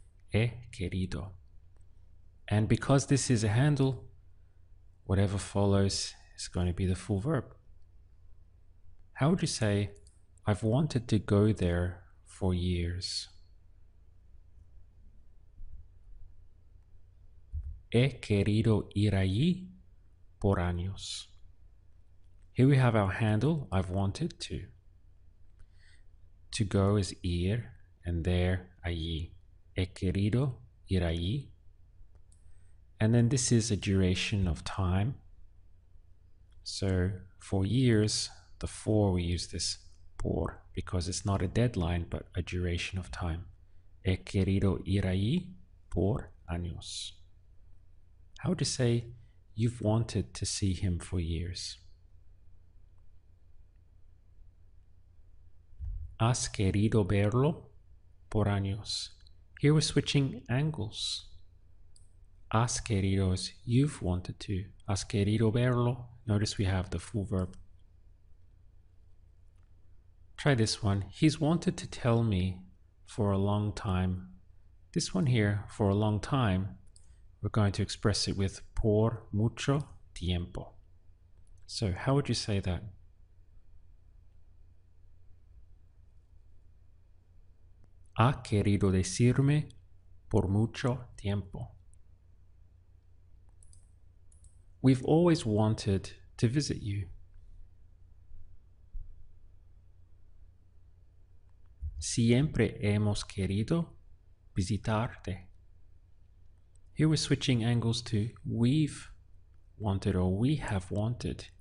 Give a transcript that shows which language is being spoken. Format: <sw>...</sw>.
<es>He querido.</es> <en>And because this is a handle, whatever follows is going to be the full verb. How would you say, I've wanted to go there for years?</en> <es>He querido ir allí por años.</es> <en>Here we have our handle, I've wanted to. To go is ir, and there, allí.</en> <es>He querido ir allí.</es> <en>And then this is a duration of time. So for years, the for we use this por because it's not a deadline but a duration of time.</en> <es>He querido ir allí por años.</es> <en>How would you say you've wanted to see him for years?</en> <es>Has querido verlo por años.</es> <en>Here we're switching angles.</en> <es>Has querido</es> <en>is you've wanted to.</en> <es>Has querido verlo.</es> <en>Notice we have the full verb. Try this one. He's wanted to tell me for a long time. This one here, for a long time, we're going to express it with</en> <es>por mucho tiempo.</es> <en>So how would you say that?</en> <es>Ha querido decirme por mucho tiempo.</es> <en>We've always wanted to visit you.</en> <es>Siempre hemos querido visitarte.</es> <en>Here we're switching angles to we've wanted or we have wanted.</en>